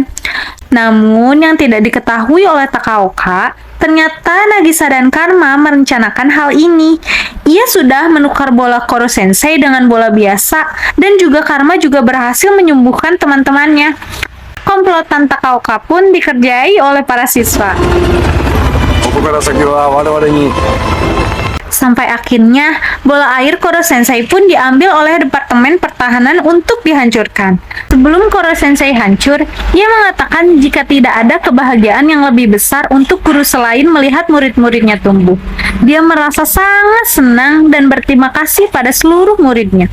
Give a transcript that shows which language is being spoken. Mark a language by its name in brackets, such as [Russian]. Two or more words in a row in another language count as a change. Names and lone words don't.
[Indonesian] Namun yang tidak diketahui oleh Takaoka, ternyata Nagisa dan Karma merencanakan hal ini. Ia sudah menukar bola Koro Sensei dengan bola biasa dan juga Karma juga berhasil menyembuhkan teman-temannya. Komplotan Takaoka pun dikerjai oleh para siswa. [Japanese] ここから先は我々に [Indonesian] Sampai akhirnya, bola air Koro Sensei pun diambil oleh Departemen Pertahanan untuk dihancurkan. Sebelum Koro Sensei hancur, ia mengatakan jika tidak ada kebahagiaan yang lebih besar untuk guru selain melihat murid-muridnya tumbuh. Dia merasa sangat senang dan berterima kasih pada seluruh muridnya.